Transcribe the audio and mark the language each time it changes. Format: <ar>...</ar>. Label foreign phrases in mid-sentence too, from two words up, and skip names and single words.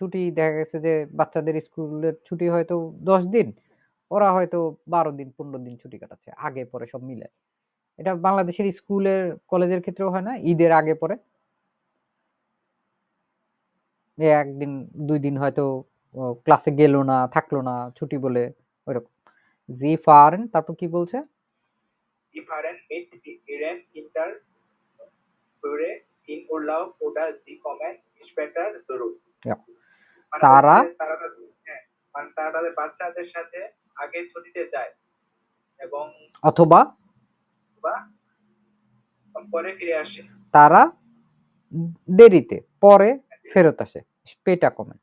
<bn>ছুটি দেখা গেছে যে বাচ্চাদের স্কুলের ছুটি হয়তো 10 দিন, ওরা হয়তো 12 দিন 15 দিন ছুটি কাটাচ্ছে আগে পরে সব মিলে। এটা বাংলাদেশের স্কুলের কলেজের ক্ষেত্রেও হয় না, ঈদের আগে পরে একদিন 2 দিন হয়তো ক্লাসে গেল না, থাকলো না ছুটি বলে, ওইরকম।</bn> <de>Sie fahren,</de> <bn>তারপর কি বলছে?</bn> <de>Die fahren mit ihren Kindern Führe in Urlaub oder sie kommen später zurück. Ja.</de> <bn>মানে তারা হ্যাঁ, মানে তারা তাদের বাচ্চাদের সাথে আগে ছুটিতে যায় এবং অথবা পরে ফিরে আসে। তারা দেরিতে পরে ফেরত আসে,</bn> <de>später kommen.</de>